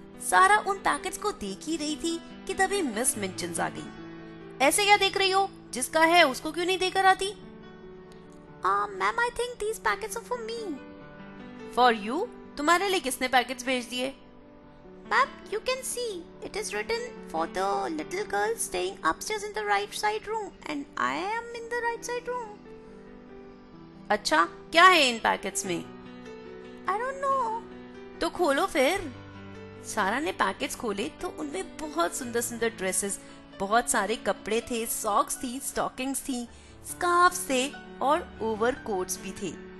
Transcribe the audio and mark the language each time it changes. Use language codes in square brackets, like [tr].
[hi] सारा उन पैकेट्स को देख ही रही थी कि तभी मिस मिंचन्स आ गई। ऐसे क्या देख रही हो, जिसका है उसको क्यों नहीं देकर आती? [en] Ma'am, I think these packets are for me. For you? [hi] तुम्हारे लिए किसने पैकेट्स भेज दिए? [en] Ma'am, you can see it is written for the little girl staying upstairs in the right side room and I am in the right side room. [hi] अच्छा, क्या है इन packets में? [en] I don't know. [hi] तो खोलो फिर। सारा ने पैकेट्स खोले तो उनमें बहुत सुंदर सुंदर ड्रेसेस, बहुत सारे कपड़े थे, सॉक्स थी, स्टॉकिंग्स थी, स्कार्फ्स थे और ओवरकोट्स भी थे।